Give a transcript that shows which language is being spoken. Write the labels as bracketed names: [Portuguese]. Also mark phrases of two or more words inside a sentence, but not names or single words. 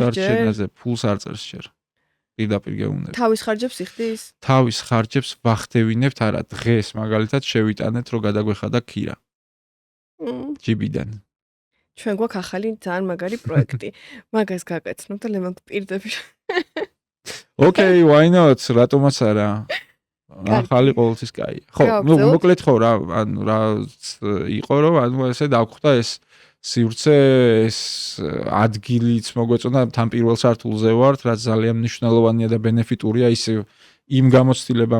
[Georgian] გადარჩენაზე ფულს არ წერს ჯერ. პირდაპირ გეუბნები. თავის ხარჯებს იხდის? თავის ხარჯებს ვახდევინებთ, არა, დღეს მაგალითად შევიტანეთ, რომ გადაგვეხადა ქირა. ჯიბიდან. ჩვენ გვაქვს ახალი ძალიან მაგარი პროექტი. მაგას გაგაცნობ და ლემონ პირდაპირ. [English] Okay, why not? [Georgian] რატომაც არა? ახალი ყოველთვის კაია. ხო, მოკლედ ხო რა, ანუ რა იყო რომ ანუ ესე დავხვდა ეს სივრცე ეს ადგილიც მოგვეწონა თან პირველ სართულზე ვართ, რაც ძალიან მნიშვნელოვანია და ბენეფიტურია ისე იმ გამოცდილებამ